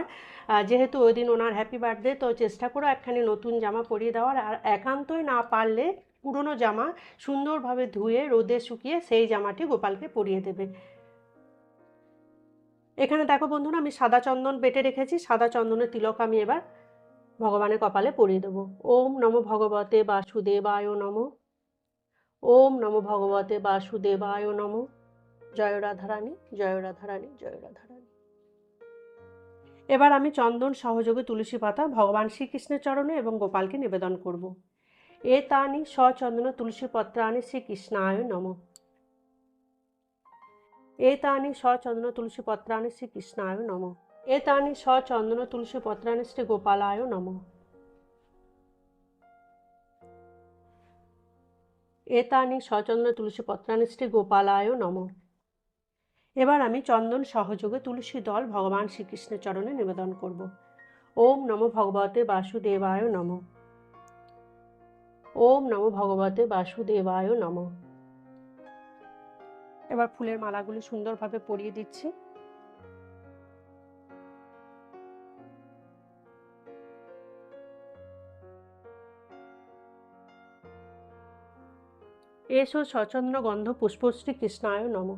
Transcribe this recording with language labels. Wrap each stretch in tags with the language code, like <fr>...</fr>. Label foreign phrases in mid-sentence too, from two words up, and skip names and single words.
<bn>যেহেতু ওই দিন ওনার</bn> <en>happy birthday,</en> <bn>তো চেষ্টা করো একখানি নতুন জামা পরিয়ে দেওয়ার। আর একান্তই না পারলে পুরনো জামা সুন্দরভাবে ধুয়ে রোদে শুকিয়ে সেই জামাটি গোপালকে পরিয়ে দেবে। এখানে দেখো বন্ধুরা, আমি সাদা চন্দন বেটে রেখেছি, সাদা চন্দনের তিলক আমি এবার ভগবানের কপালে পরিয়ে দেবো।</bn> <sa>ওম নমো ভগবতে বাসুদেবায় নমো, ওম নমো ভগবতে বাসুদেবায় নমো।</sa> <bn>জয় রাধারানী, জয় রাধারানী, জয় রাধারানী। এবার আমি চন্দন সহযোগে তুলসী পাতা ভগবান শ্রীকৃষ্ণের চরণে এবং গোপালকে নিবেদন করব।</bn> <sa>এতানি সচন্দন তুলসী পত্রাণি শ্রীকৃষ্ণায় নমঃ। এতানি সচন্দন তুলসী পত্রাণি শ্রীকৃষ্ণায় নমঃ। এতানি সচন্দন তুলসী পত্রাণি শ্রী গোপালায় নমঃ। এতানি সচন্দন তুলসী পত্রাণি শ্রী গোপালায় নমঃ।</sa> <bn>এবার আমি চন্দন সহযোগে তুলসী দল ভগবান শ্রীকৃষ্ণের চরণে নিবেদন করব।</bn> <sa>ওম নমো ভগবতে বাসুদেবায় নমঃ। ওম নমো ভগবতে বাসুদেবায় নমঃ।</sa> <bn>এবার ফুলের মালাগুলি সুন্দরভাবে পরিয়ে দিচ্ছি।</bn> <sa>এসো সচন্দ্র গন্ধ পুষ্পশ্রী কৃষ্ণায় নমঃ।</sa>